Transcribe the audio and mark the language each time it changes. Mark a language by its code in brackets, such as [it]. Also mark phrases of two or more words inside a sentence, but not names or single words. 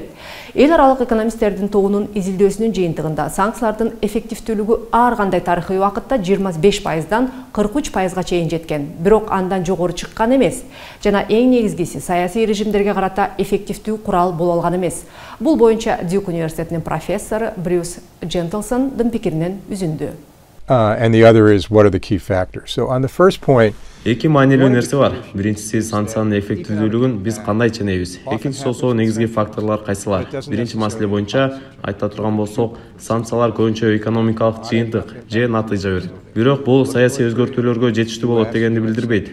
[ky] Эл аралык экономисттердин тобунун изилдөөсүнүн жыйынтыгында санкциялардын эффективдүүлүгү ар кандай тарыхый убакытта 25%дан 43%га чейин жеткен, бирок андан жогору чыккан эмес. Жана эң негизгиси саясий режимдерге карата эффективдүү курал боло алган эмес. Бул боюнча Дюк университетинин профессору Брюс Джентлсондун пикиринен үзүндү. [en] And the other is what are the key factors. So on the first point, [ky] Эки маанилүү нерсе бар. Биринчиси санкциянын эффективдүүлүгүн биз кандай ченебиз. Экинчиси болсо негизги факторлор кайсылар. Биринчи маселе боюнча айта турган болсок, санкциялар көбүнчө экономикалык жыйынтык же натыйжа берет. Бирок бул саясий өзгөртүүлөргө жетиштүү болот дегенди билдирбейт.